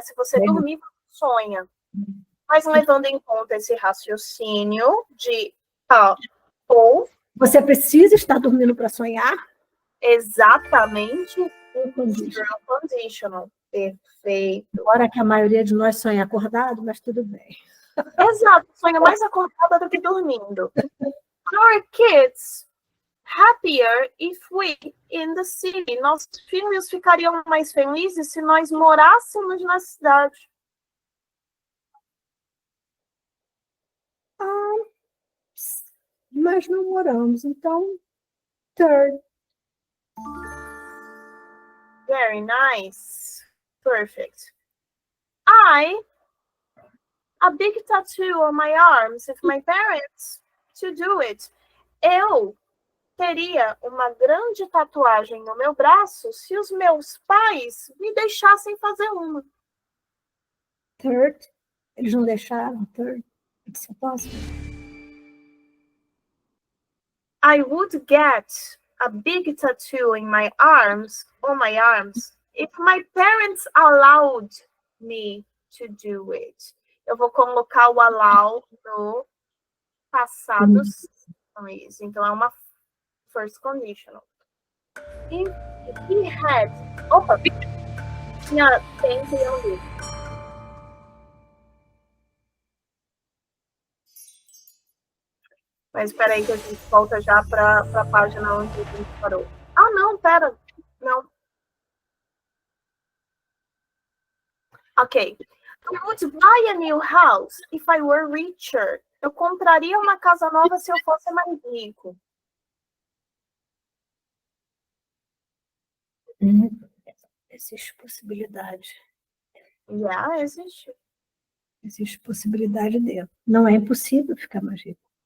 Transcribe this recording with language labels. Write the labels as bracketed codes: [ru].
[pt] Se você dormir, você sonha. Mas levando em conta esse raciocínio de ou... Você precisa estar dormindo para sonhar? Exatamente. [en] Zero conditional. [pt] Perfeito. Agora que a maioria de nós sonha acordado, mas tudo bem. Exato. Sonha mais acordada do que dormindo. [en] Our kids happier if we in the city. [pt] Nossos filhos ficariam mais felizes se nós morássemos na cidade. mas não moramos. Então, third. [en] Very nice. Perfect. A big tattoo on my arms if my parents to do it. [pt] Eu teria uma grande tatuagem no meu braço se os meus pais me deixassem fazer uma. [en] Third. [pt] Eles não deixaram. [en] Third. It's possible. I would get a big tattoo on my arms if my parents allowed me to do it. [pt] Eu vou colocar o allow no passado simples. Então é uma first conditional. [en] If he had... [pt] Opa! Tinha tempo e eu não vi. Mas espera aí que a gente volta já para a página onde a gente parou. Ah, não, pera. Não. Ok. [en] I would buy a new house if I were richer. [pt] Eu compraria uma casa nova se eu fosse mais rico. Existe possibilidade. Yeah, existe. Existe possibilidade de. Não é impossível ficar mais rico.